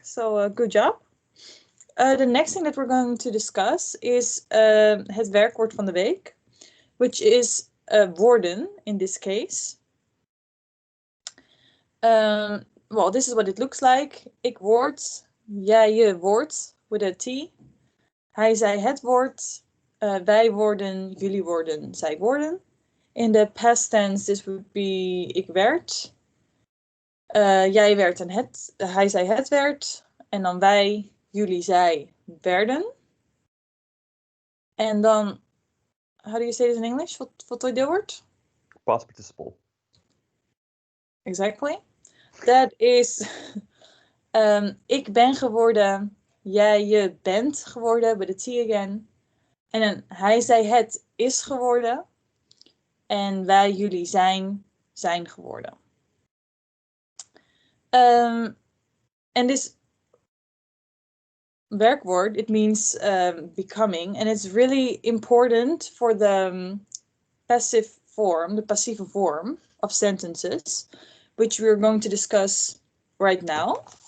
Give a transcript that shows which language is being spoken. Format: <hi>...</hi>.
<en>So good job. The next thing that we're going to discuss is</en> <nl>het werkwoord van de week,</nl> <en>which is woorden in this case. Well, this is what it looks like.</en> <nl>Ik word jij, je wordt</nl> <en>with a T.</en> <nl>Hij, zij, het wordt. Wij worden, jullie worden, zij worden.</nl> <en>In the past tense, this would be</en> <nl>ik werd. Jij werd en het, hij, zij, het werd. En dan wij, jullie, zij werden. En dan,</nl> <en>how do you say this in English?</en> <nl>Voltooid deelwoord?</nl> <en>Past participle. Exactly. That is,</en> <nl>ik ben geworden, jij, je bent geworden,</nl> <en>but the T again.</en> <nl>En dan hij, zij, het is geworden. En wij, jullie zijn geworden.</nl> <en>And this werkwoord, it means becoming. And it's really important for the passive form, the passive form of sentences, which we're going to discuss right now.</en>